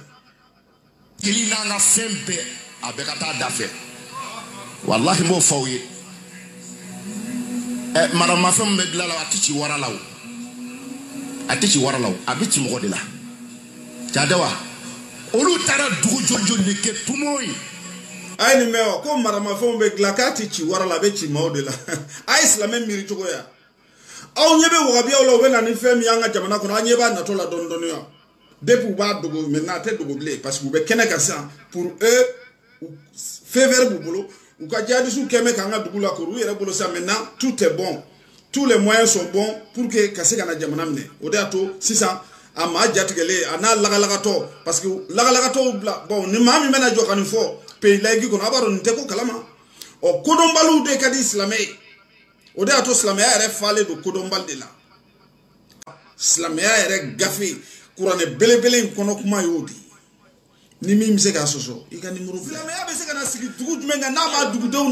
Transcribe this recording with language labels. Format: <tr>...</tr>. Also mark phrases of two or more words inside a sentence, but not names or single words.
<bm>kili n'an ka fɛn bɛɛ a bɛɛ ka taa da fɛ walahi n b'o fɔ aw ye maramafɛn min bɛ dilan la a tɛ ci wara la o a tɛ ci wara la o a bɛ ci mɔgɔ de la Jadawa olu taara dugu jɔnjɔn de kɛ tumo ye a ye nin mɛn wa ko maramafɛnw bɛ dilan k'a tɛ ci wara la a bɛ ci maaw de la a ye silamɛ miiri cogoya aw ɲɛ bɛ wagabiyaw la u bɛ na ni fɛn min y'an ka jamana kɔnɔ an ɲɛ b'a natɔ la dɔɔni dɔɔni wa depuis u b'a dogo maintenant a tɛ dogo bilen parce que u bɛ kɛnɛ kan sisan</bm> <fr>pour eux</fr> <bm>fɛn wɛrɛ b'u bolo u ka jihadistes kɛn bɛ k'an ka dugu lakori u yɛrɛ bolo sisan</bm> <fr>maintenant tout est bon tous les moyens sont bons pour que</fr> <bm>ka se ka na jamana minɛ o de y'a to sisan a maa jatigɛlen a n'a lagalagatɔ</bm> <fr>parce que</fr> <bm>lagalagatɔw bila bon ni maa min bɛna jɔ ka nin fɔ</bm> <fr>pays laïque</fr> <bm>kɔnɔ a b'a dɔn nin tɛ ko kalama ɔ kodɔnbaliw de ka di silamɛ ye o de y'a to silamɛya yɛrɛ falen don kodɔnbali de la silamɛya yɛrɛ gafe kuranɛ belebele in kɔnɔ kuma y'o de ni min bɛ se k'a sɔsɔ i ka nimoro bila silamɛya bɛ se ka na sigi dugu jumɛn kan n'a ma dugudenw</bm>